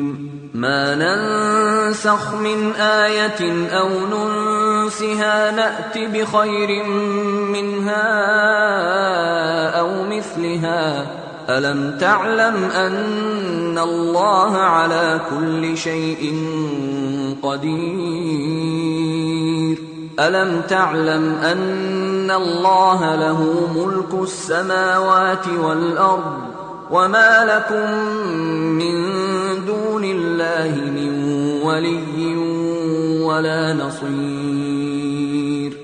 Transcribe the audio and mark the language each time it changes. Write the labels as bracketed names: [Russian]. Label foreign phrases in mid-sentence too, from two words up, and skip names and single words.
[Arabic] ما ننسخ من آية أو ننسها نأت بخير منها أو مثلها ألم تعلم أن الله على كل شيء قدير. ألم تعلم أن الله له ملك السماوات والأرض وما لكم من دون الله من ولي ولا نصير.